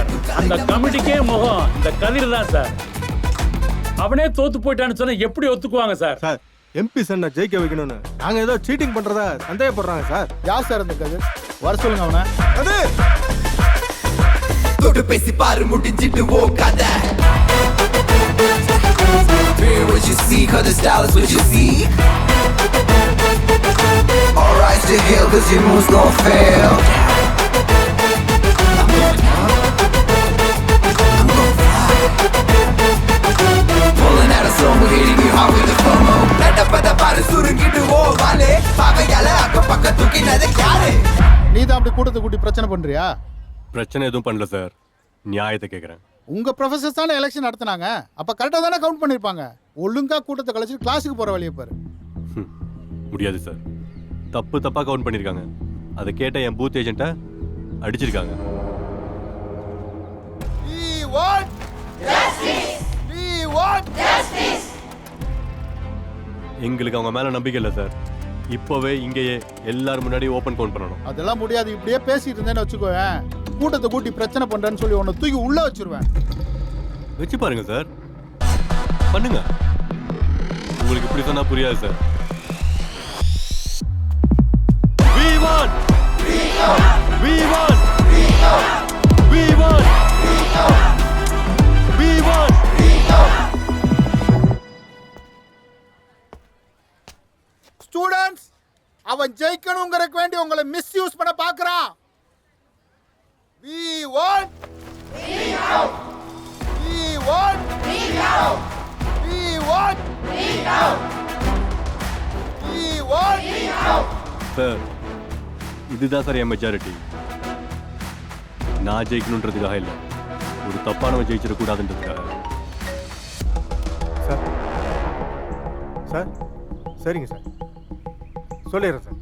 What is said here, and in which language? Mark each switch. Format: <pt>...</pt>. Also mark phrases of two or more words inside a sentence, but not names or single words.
<ta>அந்த கமிட்டிக்கே முகம் இந்த கதிர் தான் சார். அவனே தோத்து போயிட்டான்னு சொன்னா எப்படி ஒத்துக்குவாங்க சார்? சார், எம்பி சன்னை ஜெயிக்க வைக்கணும்னு நாங்க ஏதோ சீட்டிங் பண்றதா சந்தேகப்படுறாங்க சார். யார் சார் அந்த கதிர்? வர சொல்லுங்க அவனை. அது தொட்டு பேசி பாரு முடிஞ்சிட்டு ஓ கதை.</ta> <en>Fear what you see, cause the style is what you see. Alright, still here, cause your moves gon' fail. I'm going down. I'm gon' fly. Pulling out a slow, we're hitting you hard with the FOMO.</en> <ta>நட பாத்த பாரு சுருங்கிடு ஓ வலே. பாவாயல அக்கா பக்கா தூக்கினது யாரு? நீ தான் அப்படி கூட்டத்தை கூட்டி பிரச்சனை பண்றியா? பிரச்சனை எதுவும் பண்ணல சார், நியாயத்தை கேட்குறேன். உங்க ப்ரொஃபசர்ஸ் தானே எலெக்ஷன் நடத்துனாங்க, அப்ப கரெக்டாக தானே கவுண்ட் பண்ணிருப்பாங்க. ஒழுங்கா கூட்டத்தை கழிச்சு கிளாஸுக்கு போற வழியை பாரு. முடியாது சார், தப்பாக கவுண்ட் பண்ணியிருக்காங்க. அதை கேட்ட என் பூத் ஏஜென்ட்டை அடிச்சிருக்காங்க.</ta> <en>want justice. We want justice.</en> <ta>எங்களுக்கு அவங்க மேல நம்பிக்கை இல்லை சார். இப்போவே இங்கேயே எல்லாரும் முன்னாடி</ta> <en>open count</en> <ta>பண்ணணும். அதெல்லாம் முடியாது. இப்படியே பேசிட்டு இருந்தேன்னு வச்சுக்கோவேன், கூட்டத்தை கூட்டி பிரச்சனை பண்றேன்னு சொல்லி உன்னை தூக்கி உள்ள வச்சிருவேன். வச்சு பாருங்க சார், பண்ணுங்க. உங்களுக்கு இப்படி சொன்னா புரியாது சார்.</ta> <en>We want. We want. We want. We want. We want.</en> <ta>ஸ்டூடண்ட்ஸ், அவன் ஜெயிக்கணுங்கிறதுக்கு வேண்டி உங்களை மிஸ்யூஸ் பண்ண பார்க்கறான்.</ta> <en>We want. We want. We want. We want. We want. We want.</en> <ta>சார், இதுதான் சார் என் மெஜாரிட்டி. நான் ஜெயிக்கணுன்றதுக்காக இல்லை, ஒரு தப்பானவன் ஜெயிச்சிடக்கூடாதுன்றதுக்காக. சார் சார் சரிங்க சார், சொல்லிடுறேன் சார்.</ta>